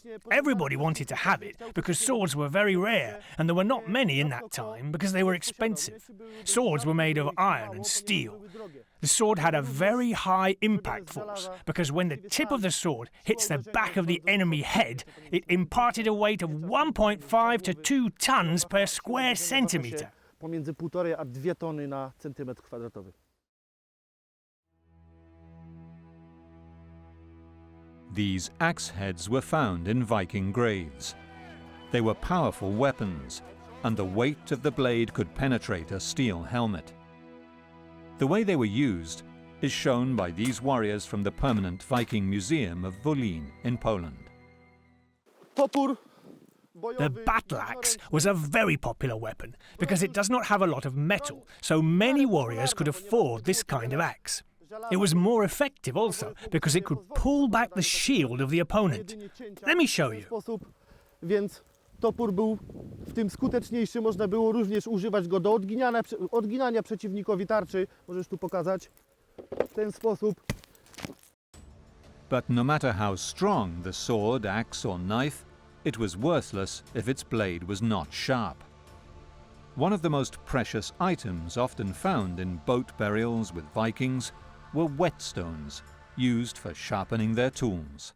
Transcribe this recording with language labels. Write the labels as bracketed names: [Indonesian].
[English] Everybody wanted to have it because swords were very rare, and there were not many in that time because they were expensive. Swords were made of iron and steel. The sword had a very high impact force because when the tip of the sword hits the back of the enemy head, it imparted a weight of 1.5 to 2 tons per square centimetre. [Polish] Pomiędzy 1,5 a 2 tony na centymetr kwadratowy. [English] These axe heads were found in Viking graves. They were powerful weapons, and the weight of the blade could penetrate a steel helmet. The way they were used is shown by these warriors from the permanent Viking Museum of Wolin in Poland. [Polish] Topór. [English] The battle axe was a very popular weapon because it does not have a lot of metal, so many warriors could afford this kind of axe. It was more effective also because it could pull back the shield of the opponent. Let me show you. [Polish] Więc topór był w tym skuteczniejszy, można było również używać go do odginania przeciwnikowi tarczy. Możesz tu pokazać w ten sposób. [English] But no matter how strong the sword, axe or knife, it was worthless if its blade was not sharp. One of the most precious items often found in boat burials with Vikings were whetstones, used for sharpening their tools.